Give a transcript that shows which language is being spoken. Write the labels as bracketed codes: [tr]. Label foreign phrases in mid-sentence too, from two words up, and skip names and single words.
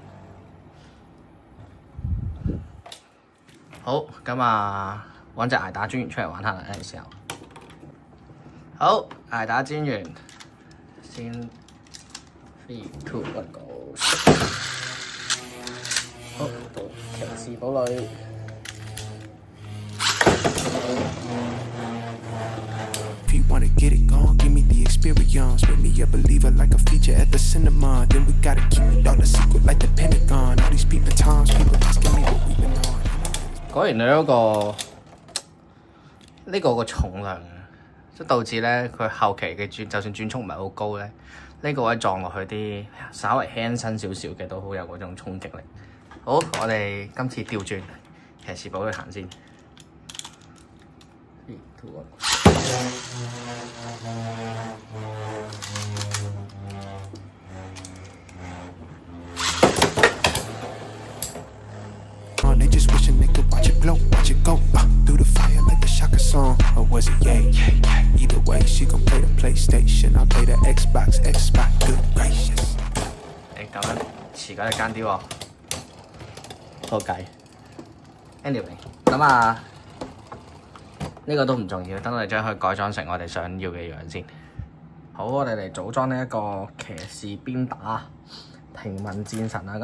[yue] 好，咁啊，揾隻捱打專員出嚟玩下啦，呢個時候。好，捱打專員先 3、2、1 go。好，到騎士堡壘。 [en] Wanna get it gone, give me the experience. Make me a believer like a feature at the cinema. Then we gotta keep it all the secret like the Pentagon. All these people times, people asking me what we've been on. [yue] 果然你呢個個重量，即導致咧佢後期嘅就算轉速唔係好高咧，呢個位撞落去啲稍微輕身少少嘅都好有嗰種衝擊力。好，我哋今次調轉騎士堡壘行先。 [en] 3、2、1。They just wishing they could watch it glow, watch it go through the fire like the Shaka song, or was it yeah? Either way, she gon' play the PlayStation, I'll play the Xbox. Good gracious！ [yue] 你咁樣遲緊就奸啲喎，好計。Anyway， 咁啊。呢個都唔重要，等我哋將佢改裝成我哋想要嘅樣先。好，我哋嚟組裝呢一個騎士鞭打平民戰神啦。